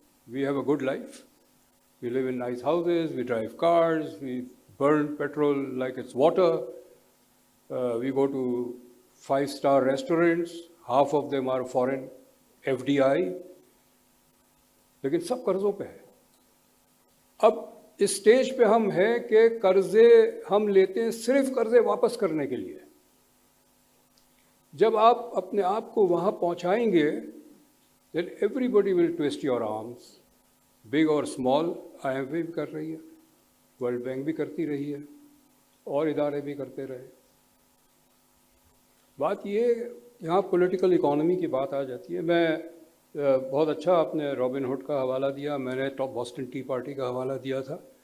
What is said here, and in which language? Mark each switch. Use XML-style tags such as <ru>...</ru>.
<en>we have a good life, we live in nice houses, we drive cars, we burn petrol like it's water, we go to 5-star restaurants, half of them are foreign FDI,</en> <ur>لیکن سب قرضوں پہ ہے. اب اس stage پہ ہم ہیں کہ قرضے ہم لیتے ہیں صرف قرضے واپس کرنے کے لیے. جب آپ اپنے آپ کو وہاں پہنچائیں گے</ur> <en>then everybody will twist your arms, big or small.</en> <ur>IMF بھی کر رہی ہے, ورلڈ بینک بھی کرتی رہی ہے, اور ادارے بھی کرتے رہے. بات یہ یہاں پولیٹیکل اکانومی کی بات آ جاتی ہے. میں بہت اچھا آپ نے رابن ہوڈ کا حوالہ دیا, میں نے بوسٹن ٹی پارٹی کا حوالہ دیا تھا.</ur>